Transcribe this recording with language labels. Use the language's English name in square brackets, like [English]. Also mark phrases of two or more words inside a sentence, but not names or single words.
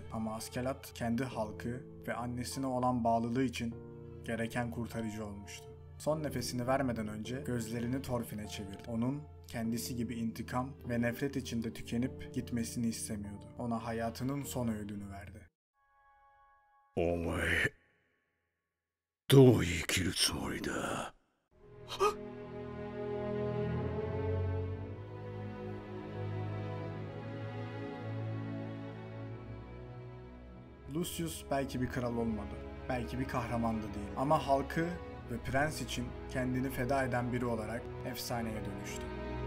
[Turkish] Ama Askeladd kendi halkı ve annesine olan bağlılığı için gereken kurtarıcı olmuştu. Son nefesini vermeden önce gözlerini Thorfinn'e çevirdi. Onun kendisi gibi intikam ve nefret içinde tükenip gitmesini istemiyordu. Ona hayatının son öğüdünü verdi. [Japanese] お前、どう生きるつもりだ? [Turkish] Lucius belki bir kral olmadı. Belki bir kahraman da değil. Ama halkı ve prens için kendini feda eden biri olarak efsaneye dönüştü.